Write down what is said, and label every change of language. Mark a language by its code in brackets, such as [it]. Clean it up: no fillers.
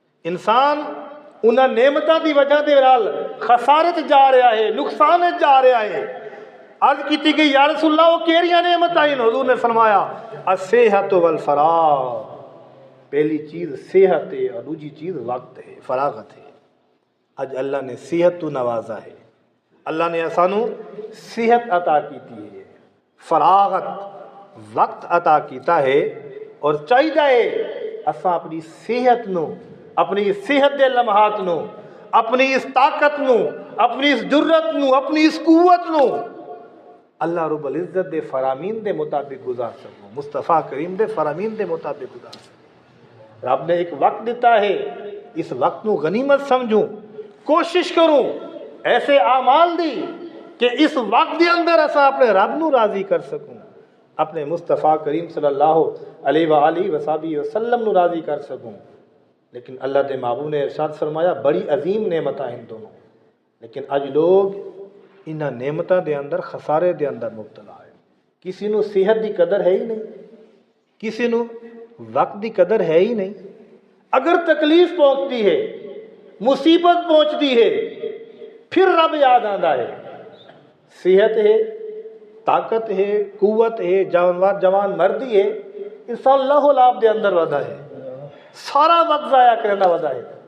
[pa] انسان انہاں نعمتاں دی وجہ دے نال خسارے تے جا رہا ہے, نقصان جا رہا ہے. عرض کیتی کہ یا رسول اللہ وہ کیڑیاں نعمتاں ہیں؟ حضور نے فرمایا [ar] الصحت والفراغ. [ur] پہلی چیز صحت ہے اور دوسری چیز وقت ہے, فراغت ہے. [pa] اج اللہ نے صحت تو نوازا ہے, اللہ نے اسانو صحت عطا کیتی ہے, فراغت وقت عطا کیتا ہے. اور چاہیے اساں اپنی صحت نو, اپنی صحت دے لمحات نو, اپنی اس طاقت نو, اپنی اس جرت نو, اپنی اس قوت نو اللہ رب العزت دے فرامین دے مطابق گزار سکوں, مصطفیٰ کریم دے فرامین دے مطابق گزار سکوں. رب نے ایک وقت دیتا ہے, اس وقت نو غنیمت سمجھوں, کوشش کروں ایسے اعمال دی کہ اس وقت دے اندر اسا اپنے رب نو راضی کر سکوں, اپنے مصطفیٰ کریم صلی اللہ علیہ وآلہ وسلم نو راضی کر سکوں. لیکن اللہ دے محبوب نے ارشاد فرمایا بڑی عظیم نعمتاں ہیں دونوں, لیکن اج لوگ انہاں نعمتاں دے اندر خسارے دے اندر مبتلا ہے. کسی نو صحت دی قدر ہے ہی نہیں, کسی نو وقت دی قدر ہے ہی نہیں. [ur] اگر تکلیف پہنچتی ہے, مصیبت پہنچتی ہے, پھر رب یاد آندا ہے. [pa] صحت ہے, طاقت ہے, قوت ہے, جوان مردی ہے, انسان لاہو لاب دے اندر ودا ہے, سارا وقت ضائع کرنا ودا ہے.